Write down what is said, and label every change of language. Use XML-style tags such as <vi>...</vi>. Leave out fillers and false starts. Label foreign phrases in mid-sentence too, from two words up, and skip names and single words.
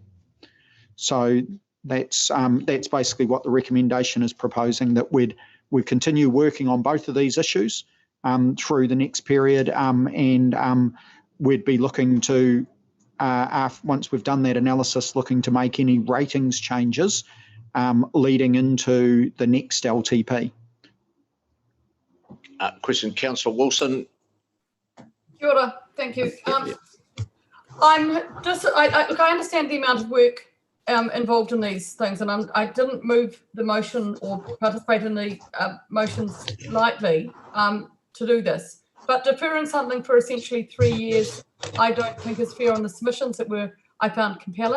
<en>So that's basically what the recommendation is proposing, that we continue working on both of these issues through the next period, and we'd be looking to, once we've done that analysis, looking to make any ratings changes leading into the next LTP. Question, Councillor Wilson.</en> <mi>Kia ora,</mi> <en>thank you. I understand the amount of work involved in these things, and I didn't move the motion or participate in the motions lightly to do this. But deferring something for essentially 3 years, I don't think is fair on the submissions that I found compelling.</en>